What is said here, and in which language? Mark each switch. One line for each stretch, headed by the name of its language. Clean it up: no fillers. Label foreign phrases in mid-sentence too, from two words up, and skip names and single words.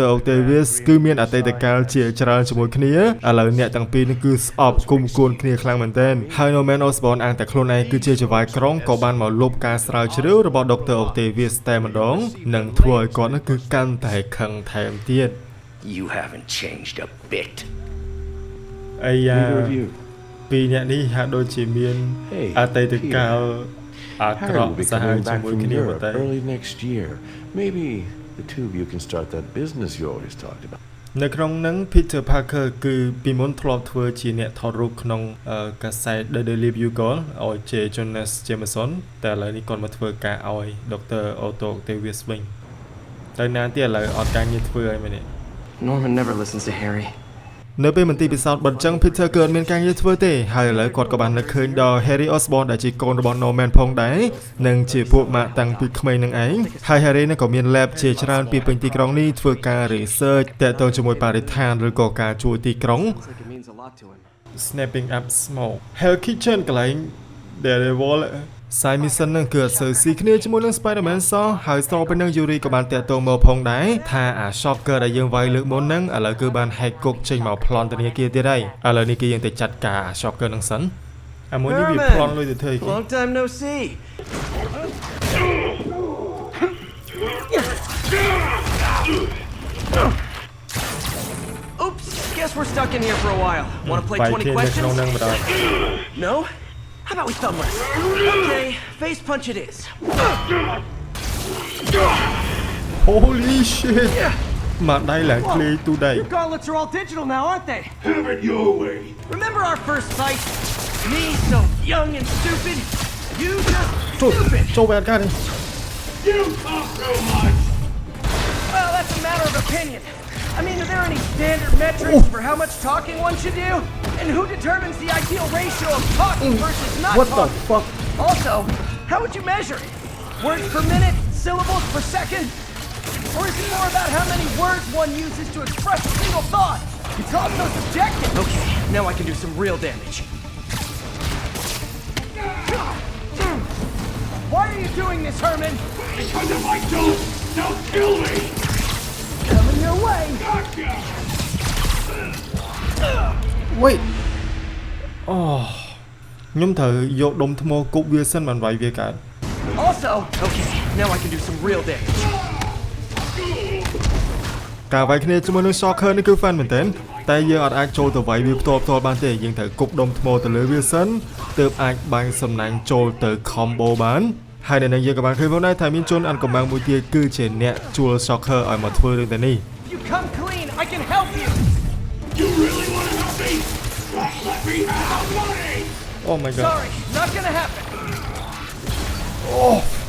Khmer: Octavius គឺមានអតីតកាលជាច្រើនជាមួយគ្នាឥឡូវអ្នកទាំងពីរនេះគឺស្អប់គុំគួនគ្នាខ្លាំងមែនទែនហើយ Norman Osborn អាងតែខ្លួនឯងគឺជាចៅវាយក្រុងក៏បានមកលុបការស្រាវជ្រាវរបស់ Dr. Octavius តែម្ដងនិងធ្វើឲ្យគាត់នឹងគឺកាន់តែខឹងថែមទៀត
English: You haven't changed a bit.
Khmer: អាយ៉ាពីអ្នកនេះហាក់ដូចជាមានអតីតកាលអាក្រក់សាហាវជាមួយគ្នាប៉ុន្តែ
English: early next year. Maybe the two of you can start that business you always talked about.
Khmer: នៅក្នុងនឹង Peter Parker គឺពីមុនធ្លាប់ធ្វើជាអ្នកថតរូបក្នុងកាសែត The Daily Bugle ឲ្យជា Jonas Jameson តែឥឡូវនេះគាត់មកធ្វើការឲ្យ Dr. Otto Octavius វិញតែណានទៀតឥឡូវអត់ការងារធ្វើឲ្យមែនទេ
English: Norman never listens to Harry.
Khmer: នៅពេលមន្ទីរពិសោធន៍បិទចឹង Peter គឺអត់មានការងារធ្វើទេហើយឥឡូវគាត់ក៏បាននឹកឃើញដល់ Harry Osborn ដែលជាកូនរបស់ Norman ផងដែរនិងជាពួកម៉ាក់តាំងពីក្មេងនឹងឯងហើយ Harry នឹងក៏មាន lab ជាច្រើនពីពេញទីក្រុងនេះធ្វើការ research ទាក់ទងជាមួយបរិស្ថានឬក៏ការជួយទីក្រុង
English: Like it means a lot to him. Snapping up smoke
Khmer: Hell Kitchen កន្លែង Daredevil Simon នឹងគឺអត់សូវស៊ីគ្នាជាមួយនឹង Spider-Man សោះហើយស្របពេលនឹង Yuri ក៏បានតាក់ទងមកផងដែរថាអា Shocker ដែលយើងវាយលើកមុនហ្នឹងឥឡូវគឺបាន hack គុកចេញមកប្លន់ធនាគារទៀតហើយឥឡូវនេះគឺយើងទៅចាត់ការ Shocker ហ្នឹងសិនអាមួយនេះវាប្លន់លុយទៅធ្វើអី
English: Long time no see. Oops, guess we're stuck in here for a while. Want to play 20 questions? No? How about we thumb wrestle? Okay, face punch it is. Holy shit
Khmer: មកដៃឡើងក្លេទូដៃ
English: Your gauntlets are all digital now, aren't they? Have it your way. Remember our first fight? Me so young and stupid. You just stupid.
Khmer: ចូលបែបកានេះ
English: You talk so much. Well, that's a matter of opinion. I mean, are there any standard metrics for how much talking one should do? And who determines the ideal ratio of talking versus not What the talking? fuck Also, how would you measure it? Words per minute? Syllables per second? Or is it more about how many words one uses to express a single thought? It's all so subjective. Okay, now I can do some real damage. Why are you doing this, Herman? Because if I don't, they'll kill me. Coming your way. Gotcha.
Khmer: Wait អូខ្ញុំត្រូវយកដុំថ្មគប់វាសិនបានវាយវាកើត
English: Also, Okay, now I can do some real damage.
Khmer: ការវាយគ្នាជាមួយនឹង Shocker នេះគឺ fun មែនទែនតែយើងអត់អាចចូលទៅវាយវាផ្ទាល់បានទេយើងត្រូវគប់ដុំថ្មទៅលើវាសិនទើបអាចបាញ់សំណាញ់ចូលទៅ combo បានហើយនៅនឹងយើងក៏បានឃើញផងដែរថាមានជនអានកំបាំងមួយទៀតគឺជាអ្នកជួល Shocker ឲ្យមកធ្វើរឿងតែនេះ
English: if you come clean, I can help you. You really want to help me? Let me have money. Oh my god Sorry, not gonna happen. Oh